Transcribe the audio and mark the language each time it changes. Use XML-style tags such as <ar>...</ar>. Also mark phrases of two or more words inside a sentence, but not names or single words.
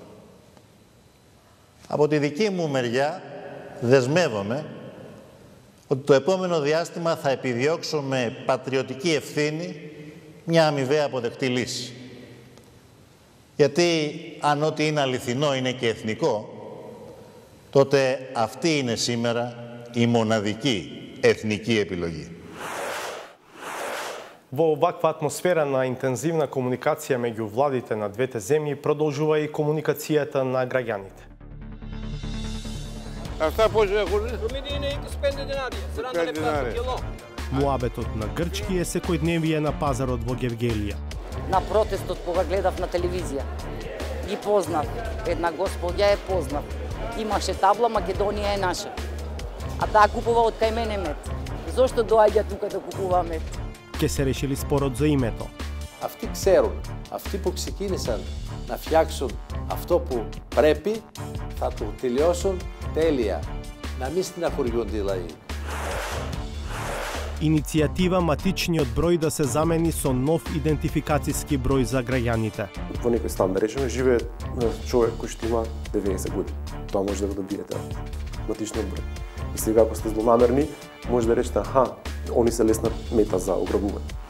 <el>Από τη δική μου μεριά δεσμεύομαι ότι το επόμενο διάστημα θα επιδιώξω με πατριωτική ευθύνη μια αμοιβαία αποδεκτή λύση. Γιατί αν ό,τι είναι αληθινό είναι και εθνικό, τότε αυτή είναι σήμερα η μοναδική εθνική επιλογή.</el> <mk>Во оваква атмосфера на интензивна комуникација меѓу владите на двете земји продолжува и комуникацијата на граѓаните.</mk> <el>Αυτά πώς έχουνε? Румини είναι 25 δινάρια, 40 λεπτά το κιλό.</el> <mk>Муабетот на грчки е секојдневие на пазарот во Гевгелија. На протестот кога гледав на телевизија, ги познав, една господја е познав. Имаше табла Македонија е наша. А таа купува од кај мене мед. Зошто доаѓа тука да купува мед? Ке се решили спорот за името.</mk> <el>Αυτοί ξέρουν, αυτοί που ξεκίνησαν να φτιάξουν αυτό που πρέπει, θα το τελειώσουν τέλεια. Να μην στεναχωριούνται οι λαοί.</el> <mk>Иницијатива матичниот број да се замени со нов идентификацијски број за граѓаните. Во некој стан, да речеме, живее човек кој што има 90 години. Тоа може да го добиете матичниот број. И сега, ако сте злонамерни, може да речете, аха, они се лесна мета за ограбување.</mk>